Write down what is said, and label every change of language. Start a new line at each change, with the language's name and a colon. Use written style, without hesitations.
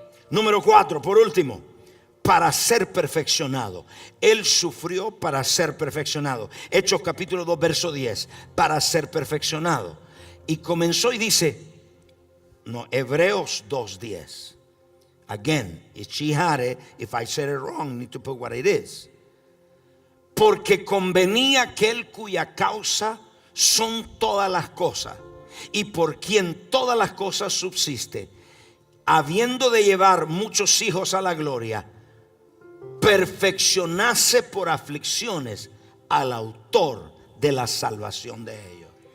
Spanish: Número 4, por último, para ser perfeccionado. Él sufrió para ser perfeccionado. Hechos capítulo 2 verso 10. Para ser perfeccionado. Y comenzó y dice, no, Hebreos 2:10.
English: Again, if she had it, if I said it wrong, need to put what it is.
Spanish: Porque convenía aquel cuya causa son todas las cosas, y por quien todas las cosas subsiste, habiendo de llevar muchos hijos a la gloria, perfeccionase por aflicciones al autor de la salvación de ellos.